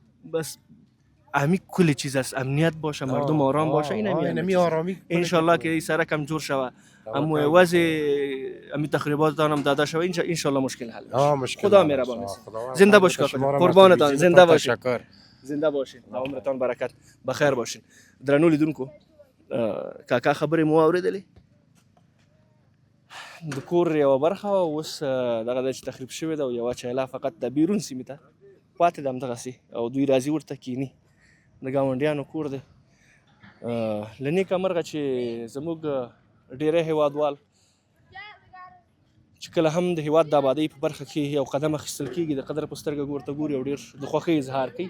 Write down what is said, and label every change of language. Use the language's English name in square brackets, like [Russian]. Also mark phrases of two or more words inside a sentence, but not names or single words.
[Persian] بس همین کل چیز است، امنیت باشه، مردم آرام باشه، این همین آرامی ان شاء الله که این سرک هم جور شود، اما وضع همین تخریبات هم داده شود، ان شاء الله مشکل حل میشه. خدا مهربان است. زنده باشید کاکا، قربانتان، زنده باشید. زنده باشید، عمرتان برکت، بخیر باشید. [Pashto] درنو لیدونکو کاکا خبرې مو اوریدلې د کور یوه برخه اوس دغه چې تخریب شوې ده او یوه چیله فقط د بیرون سیمې ته پاتې ده همدغسې، او دوی راځي ورته کیني. د ګاونډیانو کور دی، له نیکه مرغه چې زموږ ډېری هیوادوال چې کله هم د هیواد د آبادۍ په برخه کې یو قدم اخیستل کېږي د قدر په سترګه ورته ګوري او ډېر د خوښۍ اظهار کوي.